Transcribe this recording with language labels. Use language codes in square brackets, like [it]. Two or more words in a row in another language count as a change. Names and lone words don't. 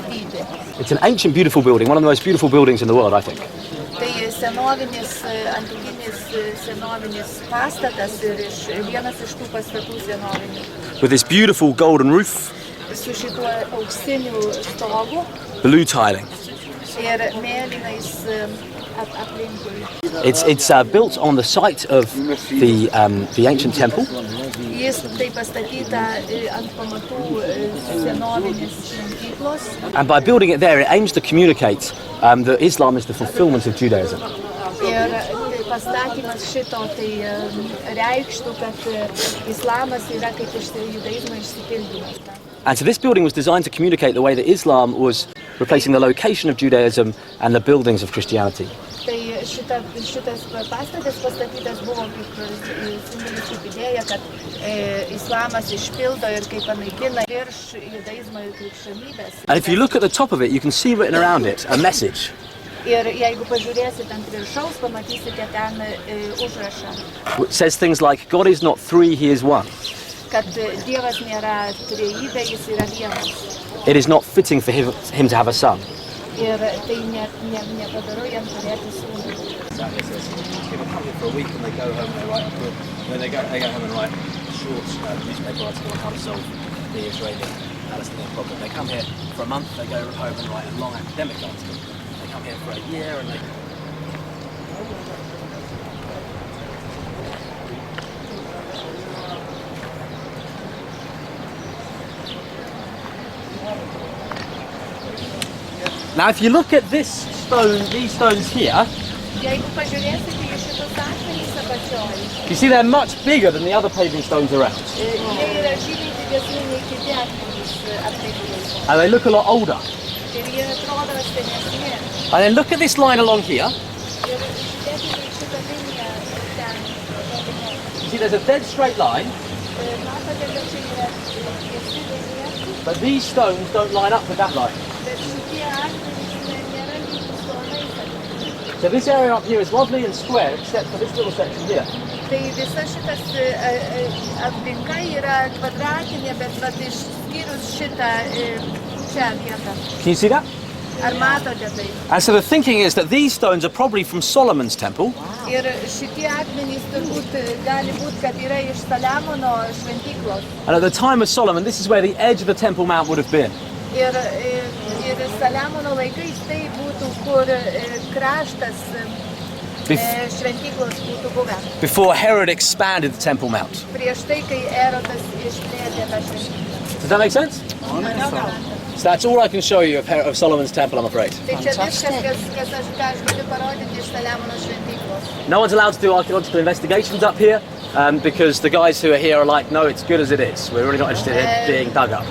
[en] It's an ancient, beautiful building, one of the most beautiful buildings in the world, I think. [lt] Tai senovinis, antikinis senovinis pastatas ir vienas iš tų pastatų senovinių. [en] With this beautiful golden roof, [lt] Su šituo auksiniu stogu [en] blue tiling. [lt] ir mėlynais aplinkui. [en] It's built on the site of the ancient temple. [lt] Jis tai pastatyta ant pamatų senovinės šventyklos. [en] And by building it there, it aims to communicate that Islam is the fulfillment of Judaism. [lt] Ir pastatymas šito tai reikštų, kad islamas yra kaip judaizmo išsipildymas. [en] And so this building was designed to communicate the way that Islam was replacing the location of Judaism and the buildings of Christianity. [lt] Tai šitas pastatas pastatytas buvo kaip simbolis, kaip idėja, kad islamas išpildo ir kaip panaikina virš judaizmo ir krikščionybės. [en] And if you look at the top of it, you can see written around it a message. [lt] Ir jeigu pažiūrėsit ant viršaus, pamatysite ten užrašą, [en] It says things like, God is not three, he is one. [lt] kad Dievas nėra trejybė, jis yra vienas. [en] It is not fitting for him to have a son. [lt] Ir tai nepadaro jam turėti sūnų. [en] People come here for a week and they go home and they write home and write a short newspaper article on how to solve the Israeli-Palestinian problem. They come here for a month, they go home and write a long academic article. They come here for a year and they... Now, if you look at these stones here, [lt] Jeigu pažiūrėsite į šitus akmenis apačioj, [en] you see they're much bigger than the other paving stones around. [lt] jie yra žymiai didesni nei kiti akmenys aplinkui. [en] And they look a lot older. [lt] Ir jie atrodo senesni. [en] And then look at this line along here. [lt] Ir žiūrėkite į šitą liniją [en] You see, there's a dead straight line, [lt] Matote, kad čia yra tiesi linija, [en] but these stones don't line up with that line. [lt] bet šitie akmenys nėra lygus planai. [en] So this area up here is lovely and square, except for this little section here. [lt] Tai visa šitas aplinka yra kvadratinė, bet vat išskyrus šitą čia vietą. [en] Can you see that? [lt] Ar matote tai? [en] And so the thinking is that these stones are probably from Solomon's temple, [lt] Ir šitie akmenys turbūt gali būti, kad yra iš Saliamono šventyklos. [en] and at the time of Solomon, this is where the edge of the Temple Mount would have been. [lt] Ir Saliamono laikais tai būtų, kur kraštas šventyklos būtų buvę. [en] Before Herod expanded the Temple Mount. [lt] Prieš tai, kai Erodas išplėtė tą šventyklą. [en] Does that make sense? So that's all I can show you of Solomon's temple, I'm afraid. [lt] Tai čia viskas, ką aš galiu parodyti iš Saliamono šventyklos. [en] No one's allowed to do archaeological investigations up here because the guys who are here are like, no, it's good as it is. We're really not interested in it being dug up.